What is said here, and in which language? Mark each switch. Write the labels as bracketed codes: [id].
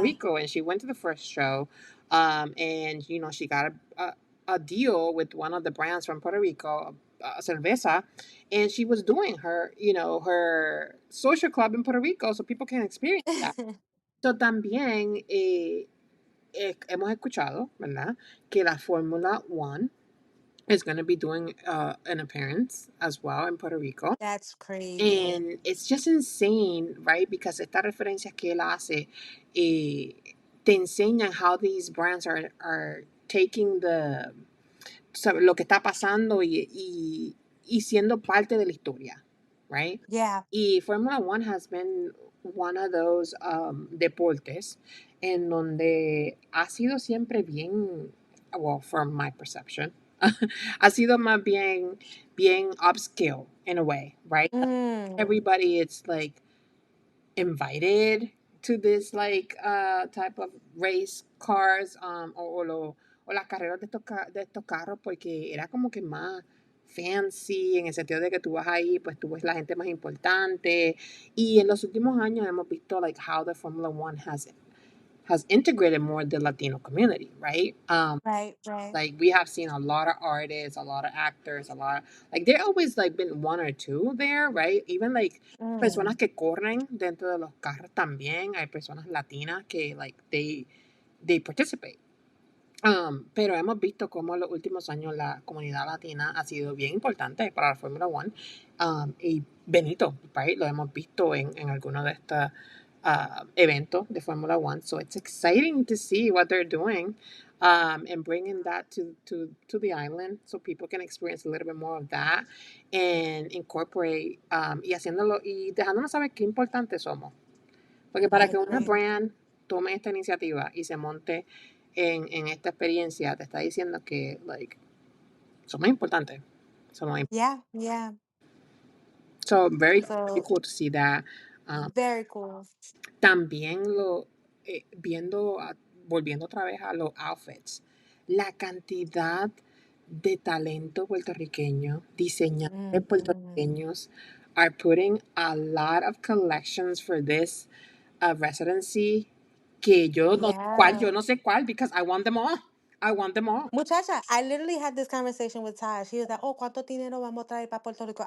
[en] Rico, and she went to the first show, and you know she got a deal with one of the brands from Puerto Rico, cerveza, and she was doing her, you know, her social club in Puerto Rico, so people can experience that. [es] So también hemos escuchado, ¿verdad? Que la [en] Fórmula One is going to be doing an appearance as well in Puerto Rico. That's crazy. And it's just insane, right? [es] Because estas referencias que él hace te enseñan [en] how these brands are taking [es] lo que está pasando y siendo parte de la historia, right? [en] Yeah. Y Formula One has been one of those [es] deportes en donde ha sido siempre bien, [en] well, from my perception, [es] ha sido más bien [en] upscale in a way, right? Mm. Everybody, it's like invited to this like type of race cars [es] o las carreras de estos carros porque era como que más fancy en el sentido de que tú vas ahí pues tú ves la gente más importante y en los últimos años hemos visto [en] like how the Formula One has integrated more the Latino community, right? Right, right. Like we have seen a lot of artists, a lot of actors, a lot of, like there always like been one or two there, right? Even like personas Mm. [es] que corren dentro de los carros también. Hay personas latinas que like [en] they participate. [es] Pero hemos visto cómo en los últimos años la comunidad latina ha sido bien importante para la Fórmula One. Y Benito, right? Lo hemos visto en algunos de estos eventos de Fórmula One. [en] So it's exciting to see what they're doing and bringing that to the island so people can experience a little bit more of that and incorporate [es] y haciéndolo y dejándonos saber qué importantes somos. Porque [en] I [es] para que una [en] agree. [es] brand tome esta iniciativa y se monte en esta experiencia, te está diciendo que, like, somos importantes. Somos [en] Yeah, yeah. so very, very So cool to see that. very cool. [es] También viendo, volviendo otra vez a los outfits, la cantidad de talento puertorriqueño, diseñadores Mm-hmm. [en] puertorriqueños are putting a lot of collections for this residency [es] que yo no [en] Yeah. [es] sé cuál [en] because I want them all. I want them all. Muchacha, I literally had this conversation with Taj. He was like, "Oh, [es] ¿cuánto dinero vamos a traer para Puerto Rico?"